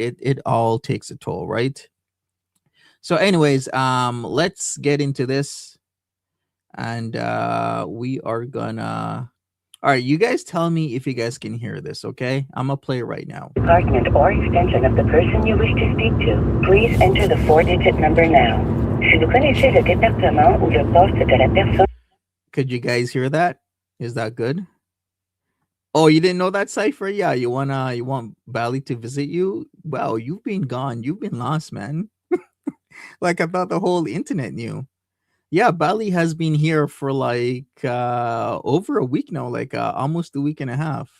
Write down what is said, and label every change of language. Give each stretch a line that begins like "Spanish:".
English: It all takes a toll, right? So anyways, let's get into this. and we are gonna. All right, you guys tell me if you guys can hear this. Okay, I'm gonna play it right now. Department or extension of the person you wish to speak to, please enter the four-digit number now.
French: Si vous connaissez le département ou le poste de la personne.
English: Could you guys hear that? Is that good? Oh, you didn't know that cipher? Yeah, you want Bali to visit you? Well, you've been gone. You've been lost, man. Like I thought the whole internet knew. Yeah, Bali has been here for like over a week now, like almost a week and a half.